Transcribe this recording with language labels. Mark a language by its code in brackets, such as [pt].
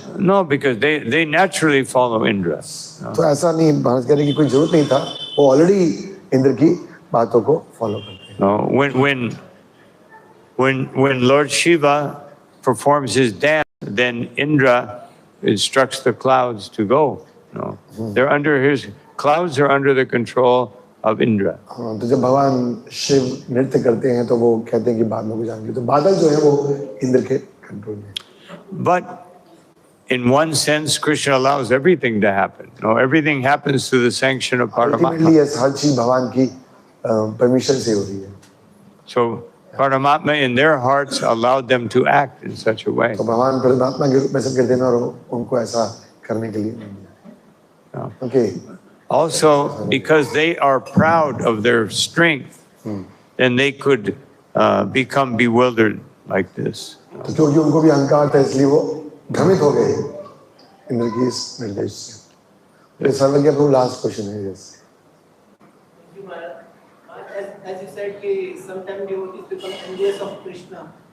[en] No, because they naturally follow Indra. [hi] तो ऐसा नहीं, महाराज कहने की कोई जरूरत नहीं था, वो ऑलरेडी इंद्र की बातों को फॉलो करते हैं. [en] No, when Lord Shiva performs his dance, then Indra instructs the clouds to go. No, they're under his clouds are under the control of Indra. [hi] हाँ, तो जब भगवान शिव नृत्य करते हैं तो वो कहते हैं कि बादलों को जाएंगे, तो बादल जो है वो इंद्र के कंट्रोल में. [en] But in one sense, Krishna allows everything to happen. No, everything happens through the sanction of Paramatma. [hi] Ultimately हर चीज भगवान की परमिशन से हो रही है। [en] So Paramatma in their hearts allowed them to act in such a way. [hi] तो भगवान परमात्मा के रूप में सब कहते हैं और उनको ऐसा करने के लिए नहीं दिया। [en] No. Okay Also, because they are proud of their strength, then they could become bewildered like this. [hi] तो क्योंकि उनको भी अहंकार था इसलिए वो भ्रमित हो गए इंद्र की इस निर्देश से। तो सर्वज्ञ प्रभु लास्ट क्वेश्चन है yes. [en] Thank you, Maharaj. As you said, sometimes devotees become envious of Krishna.